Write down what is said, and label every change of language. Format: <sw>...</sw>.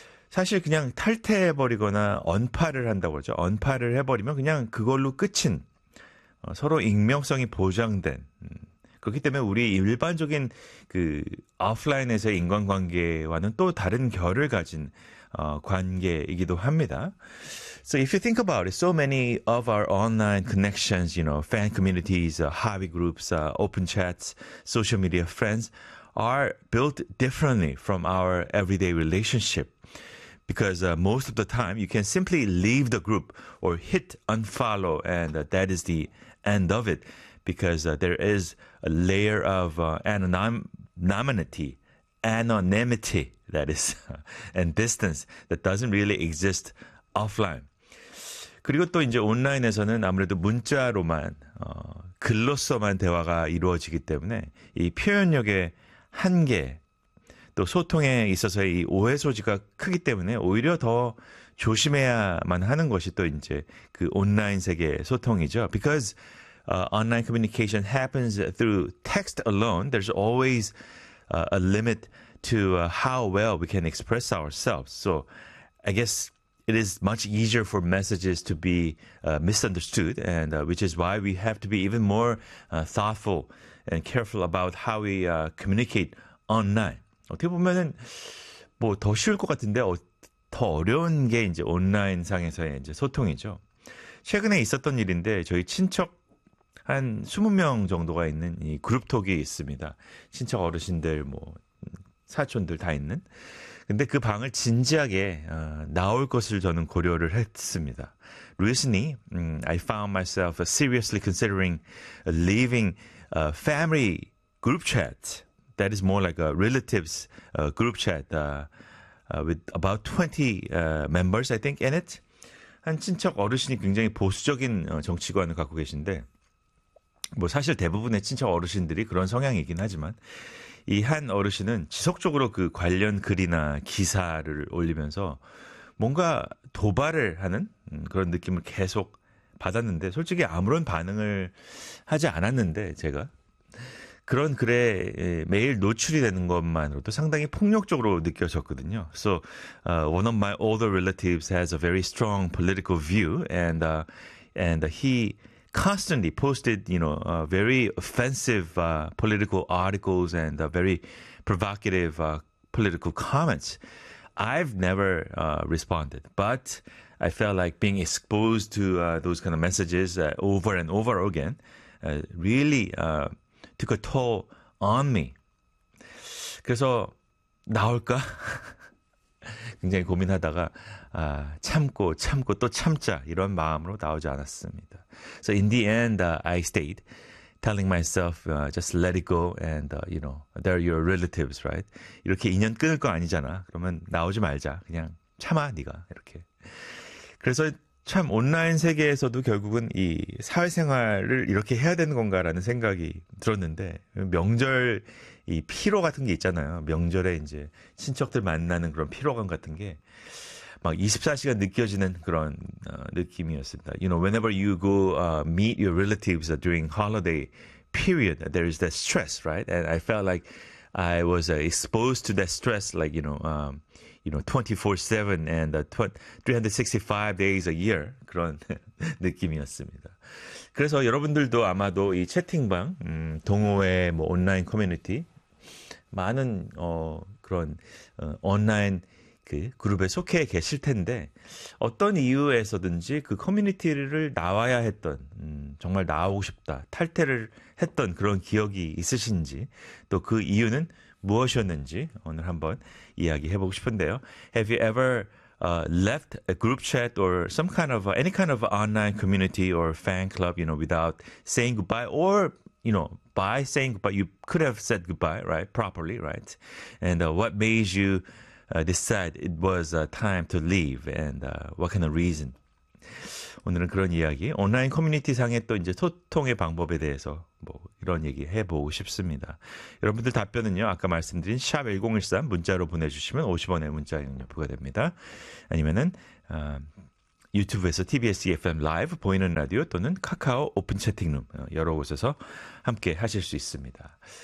<ko>사실 그냥 탈퇴해버리거나 언팔을 한다고 그러죠. 언팔을 해버리면 그냥 그걸로 끝인 서로 익명성이 보장된 그렇기 때문에 우리 일반적인 그 오프라인에서의 인간관계와는 또 다른 결을 가진 관계이기도 합니다.</ko> <en>So if you think about it, so many of our online connections, you know, fan communities, hobby groups, open chats, social media friends are built differently from our everyday relationship. Because most of the time, you can simply leave the group or hit unfollow and that is the end of it. Because there is a layer of anonymity, that is, and distance that doesn't really exist offline.</en> <ko>그리고 또 이제 온라인에서는 아무래도 문자로만, 글로서만 대화가 이루어지기 때문에 이 표현력의 한계, 또 소통에 있어서의 이 오해 소지가 크기 때문에 오히려 더 조심해야만 하는 것이 또 이제 그 온라인 세계의 소통이죠.</ko> <en>Because online communication happens through text alone. There's always a limit to how well we can express ourselves. So I guess it is much easier for messages to be misunderstood, and which is why we have to be even more thoughtful and careful about how we communicate online.</en> <ko>어떻게 보면은 뭐 더 쉬울 것 같은데 더 어려운 게 이제 온라인 상에서의 이제 소통이죠. 최근에 있었던 일인데 저희 친척 한 20명 정도가 있는 이 그룹톡이 있습니다. 친척 어르신들, 뭐 사촌들 다 있는. 근데 그 방을 진지하게 나올 것을 저는 고려를 했습니다.</ko> <en>Recently, I found myself seriously considering leaving a family group chat. That is more like a relatives group chat with about 20 members, I think, in it.</en> <ko>한 친척 어르신이 굉장히 보수적인 정치관을 갖고 계신데 뭐 사실 대부분의 친척 어르신들이 그런 성향이긴 하지만 이 한 어르신은 지속적으로 그 관련 글이나 기사를 올리면서 뭔가 도발을 하는 그런 느낌을 계속 받았는데 솔직히 아무런 반응을 하지 않았는데 제가 그런 글에 매일 노출이 되는 것만으로도 상당히 폭력적으로 느껴졌거든요.</ko> <en>So one of my older relatives has a very strong political view and he constantly posted, you know, very offensive political articles and very provocative political comments. I've never responded, but I felt like being exposed to those kind of messages over and over again really took a toll on me.</en> <ko>그래서 나올까? 굉장히 고민하다가 참고 참고 또 참자 이런 마음으로 나오지 않았습니다.</ko> <en>So in the end, I stayed, telling myself, just let it go, and you know, they're your relatives, right?</en> <ko>이렇게 인연 끊을 거 아니잖아. 그러면 나오지 말자. 그냥 참아, 네가 이렇게. 그래서 참 온라인 세계에서도 결국은 이 사회생활을 이렇게 해야 되는 건가라는 생각이 들었는데 명절 이 피로 같은 게 있잖아요. 명절에 이제 친척들 만나는 그런 피로감 같은 게 막 24시간 느껴지는 그런 느낌이었습니다.</ko> <en>You know, whenever you go meet your relatives during holiday period, there is that stress, right? And I felt like I was exposed to that stress, like, you know, 24/7 and 365 days a year</en> <ko>그런 느낌이었습니다. 그래서 여러분들도 아마도 이 채팅방, 동호회, 뭐 온라인 커뮤니티, 많은 그런 온라인 그 그룹에 속해 계실 텐데 어떤 이유에서든지 그 커뮤니티를 나와야 했던 정말 나오고 싶다 탈퇴를 했던 그런 기억이 있으신지 또 그 이유는 무엇이었는지 오늘 한번 이야기해보고 싶은데요.</ko> <en>Have you ever left a group chat or some kind of any kind of online community or fan club, you know, without saying goodbye or you know, by saying goodbye, you could have said goodbye, right, properly, right? And what made you decide it was time to leave and what kind of reason?</en> <ko>오늘은 그런 이야기, 온라인 커뮤니티 상의 또 이제 소통의 방법에 대해서 뭐 이런 얘기 해보고 싶습니다. 여러분들 답변은요, 아까 말씀드린 샵 1013 문자로 보내주시면 50원의 문자 이용료 부과됩니다. 아니면은 유튜브에서 TBS EFM 라이브 보이는 라디오 또는 카카오 오픈 채팅룸 여러 곳에서 함께 하실 수 있습니다.</ko>